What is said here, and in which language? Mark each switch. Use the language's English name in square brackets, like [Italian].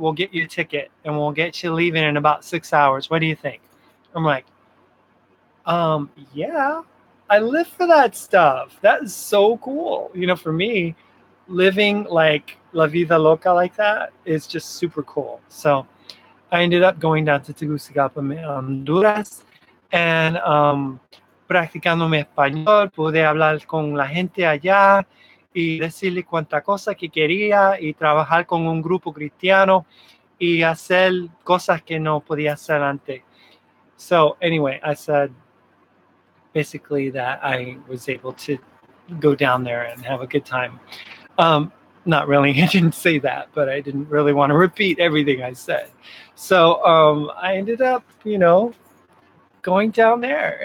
[English] We'll get you a ticket and we'll get you leaving in about 6 hours. What do you think? I'm like, yeah, I live for that stuff. That is so cool. You know, for me, living like La Vida Loca like that is just super cool. So I ended up going down to Tegucigalpa, Honduras, and [Spanish] practicando mi español, pude hablar con la gente allá y decirle cuánta cosa que quería y trabajar con un grupo cristiano y hacer cosas que no podía hacer antes. [English] So anyway, I said basically that I was able to go down there and have a good time. Not really, I didn't say that, but I didn't really want to repeat everything I said. So I ended up, you know, going down there.